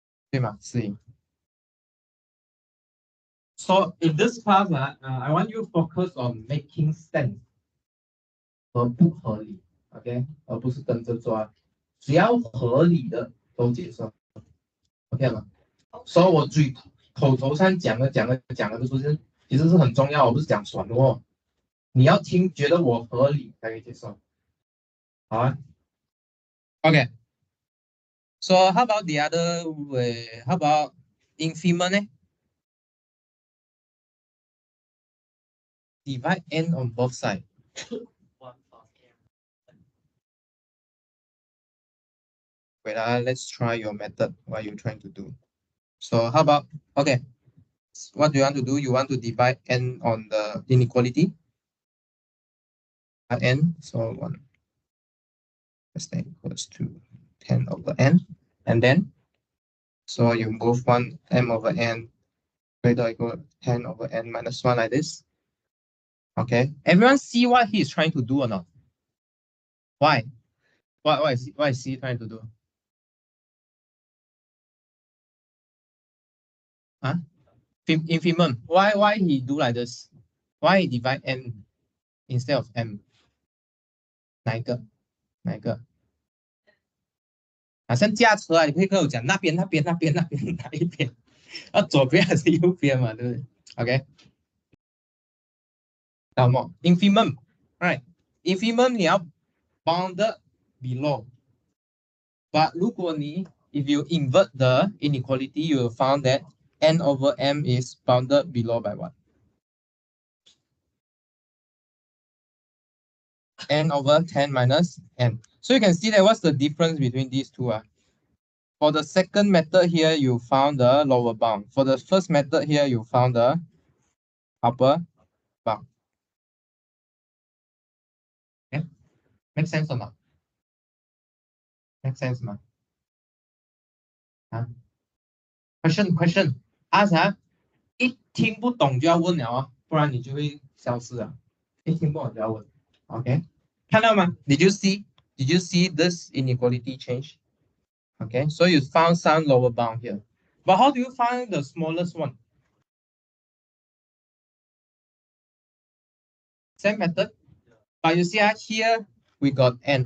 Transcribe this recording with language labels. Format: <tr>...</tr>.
<zh>对吗？是。</zh> <en>So in this class, I want you to focus on making sense</en> <zh>和不合理</zh> <en>，OK，</en> <zh>而不是跟着抓，只要合理的都解算</zh> <en>，OK 吗？</en> <zh>所以我口头上讲的，是不是其实是很重要？我不是讲传哦，你要听，觉得我合理才可以接受。好啊 ，OK。</zh> <en>So how about the other way? How about increment 呢？ Divide n on both sides. Wait, let's try your method. What you're trying to do. So how about, okay, what do you want to do? You want to divide n on the inequality? N, so 1 is equals to 10 over n. And then, so you move 1 m over n greater or equal to 10 over n minus 1 like this. Okay, everyone see what he is trying to do or not? Why? What is he trying to do? Huh? Infimum. Why he do like this? Why he divide n instead of m?</en> <zh>哪一个？像驾车啊，你可以跟我讲那边哪一边？左边还是右边嘛，对不对 ？OK。那么</zh> <en>infimum， right？ infimum 你要 bounded below。But</en> <zh>如果你</zh> <en>if you invert the inequality, you will find that n over m is bounded below by what? N over 10 minus n. So you can see that what's the difference between these two? For the second method here, you found the lower bound. For the first method here, you found the upper bound. Okay? Make sense or not? Make sense, ma? Huh? Question.</en> <zh>Ask 一听不懂就要问了哦，不然你就会消失了。一听不懂就要问。Okay? 看到吗？</zh> <en>Did you see this inequality change? Okay, so you found some lower bound here. But how do you find the smallest one? Same method. But you see here we got n.</en>